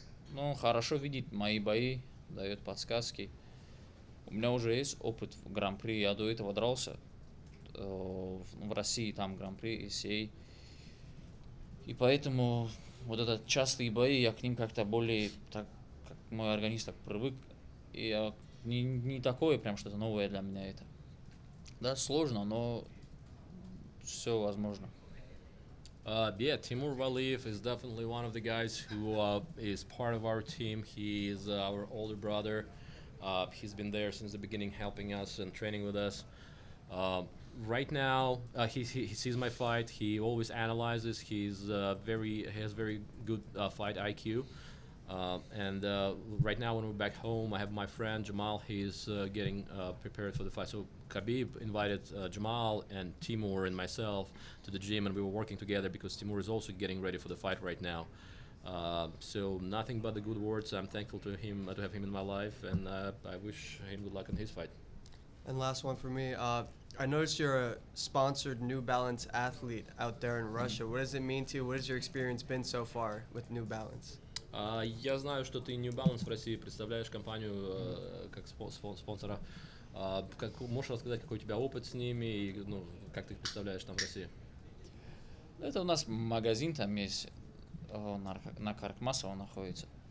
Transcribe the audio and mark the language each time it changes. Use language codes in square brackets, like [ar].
[ru] Но он хорошо видит мои бои, дает подсказки. У меня уже есть опыт в Гран-при, я до этого дрался в России, там Гран-при, ИСА. И поэтому вот этот частые бои, я к ним как-то более, так, как мой организм так привык. И я не такое прям что-то новое для меня это. Да, сложно, но все возможно. [en] Yeah, Timur Valiev is definitely one of the guys who is part of our team. He is our older brother. He's been there since the beginning, helping us and training with us. Right now, he sees my fight. He always analyzes. He has very good fight IQ. And right now, when we're back home, I have my friend Jamal. He's getting prepared for the fight. So Khabib invited Jamal and Timur and myself to the gym, and we were working together because Timur is also getting ready for the fight right now. So nothing but the good words. I'm thankful to him to have him in my life, and I wish him good luck in his fight. And last one for me. I noticed you're a sponsored New Balance athlete out there in Russia. What does it mean to you? What has your experience been so far with New Balance? [ru] Я знаю, что ты New Balance в России представляешь компанию как спонсора. Можешь рассказать, какой у тебя опыт с ними и как ты их представляешь там в России? Это у нас магазин там есть, на Каркмасово находится.